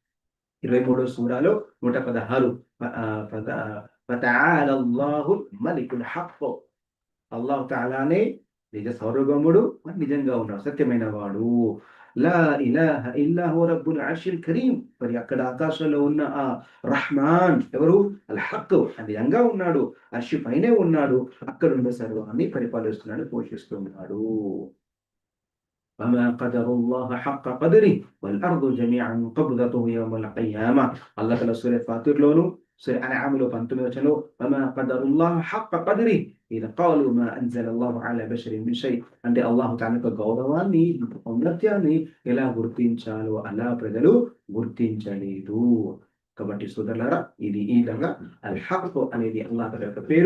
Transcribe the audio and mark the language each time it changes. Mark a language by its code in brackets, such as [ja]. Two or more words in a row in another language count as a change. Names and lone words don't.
[te] 23వ సూరాలో 116, ఆహ్, [ar] فت فتعالى الله الملك الحق, [te] అల్లాహ్ తఆలానే నిజ సార్వభౌముడు, మరి నిజంగా ఉన్నాడు, సత్యమైన వాడు. [ar] لا إله إلا هو رب العرش الكريم, [te] మరి అక్కడ ఆకాశంలో ఉన్న ఆ రహ్మాన్ ఎవరు? [ar] الحق, [te] నిజంగా ఉన్నాడు, అర్ష్ పైనే ఉన్నాడు, అక్కడున్న సర్వాన్ని పరిపాలిస్తున్నాడు, పోషిస్తున్నాడు. [ar] وما قدروا الله حق قدره والأرض جميعا قبضته يوم القيامة. الله تعالى [te] సూర ఫాతిర్‌లోను, సూర అన్‌ఆమ్‌లో 19వ వచనంలో [ar] وما قدروا الله حق قدره إذ قالوا ما أنزل الله على بشر من شيء, [te] అంటే [ar] الله تعالى [te] యొక్క గౌరవాన్ని, ఔన్నత్యాన్ని ఎలా గుర్తించాలో అలా ప్రజలు గుర్తించలేదు. కాబట్టి సోదరులారా, ఇది ఈ విధంగా [ar] الحق [te] అనేది [ar] الله تعالى [te] యొక్క పేరు.